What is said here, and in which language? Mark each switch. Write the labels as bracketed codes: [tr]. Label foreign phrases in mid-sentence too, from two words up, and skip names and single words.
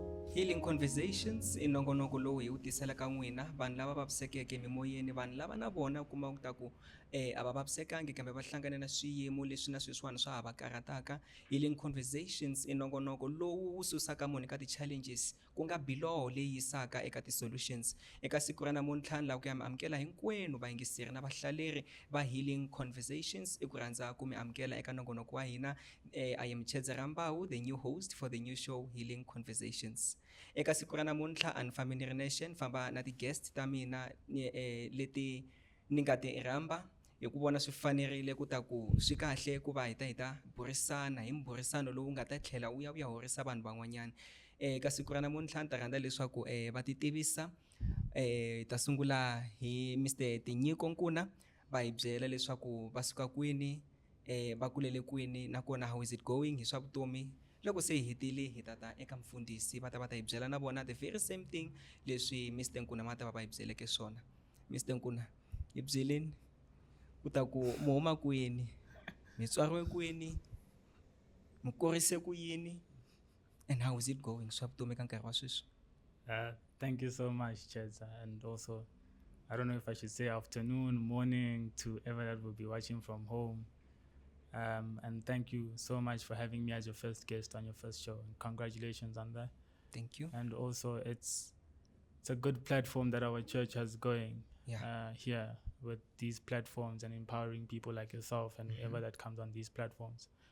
[ts] Healing Conversations i nongonoko lowu hi wu tiselaka n'wina vanhu lava vavisekeke mimoyeni, vanhu lava na vona u kuma ta ku a va vavisekangi kambe va hlangane na swiyimo leswi na sweswiwani swa ha va karhataka. Healing Conversations i nongonoko lowu wu susaka munhu eka ti-challenges ku nga biloho leyi yisaka eka ti-solutions. Eka siku ra namuntlha ni lava ku ya mi amukela hinkwenu vayingiseri na vahlaleri va Healing Conversations i ku rhandza ku mi amukela eka nongonoko wa hina. [en] I am Chedza Rambawu, the new host for the new show Healing Conversations. [ts] Eka siku ra namuntlha a ni fambi ni ri nexe ni famba na ti-guest ta mina leti ni nga ti rhamba hi ku vona swi fanerile ku ta ku swi kahle ku va hi ta burisana hi mburisano lowu nga ta tlhela wu ya horisa vanhu van'wanyana. Eka siku ra namuntlha ni ta rhandza leswaku va ti tivisa. Hi ta sungula hi Mr. Tinyiko Nkuna va hi byela leswaku va suka kwini, va kulele kwini nakona [en] how is it going [ts] hi swa vutomi. Loko se hi hetile hi ta eka mfundhisi va ta hi byela na vona [en] the very same thing [ts] leswi Mr. Nkuna ma ta va hi byeleke swona. Mr. Nkuna hi byeleni ku ta ku mu huma kwini, mi tswariwe kwini, mi kurise ku yini [en] and how is it going [ts] swa vutomi ka nkarhi wa sweswi. [en] Thank you so much, Chedza, and also I don't know if I should say afternoon, morning to whoever that will be watching from home. And thank you so much for having me as your first guest on your first show. And congratulations on that. Thank you. And also it's a good platform that our church has going here with these platforms and empowering people like yourself and whoever that comes on these platforms.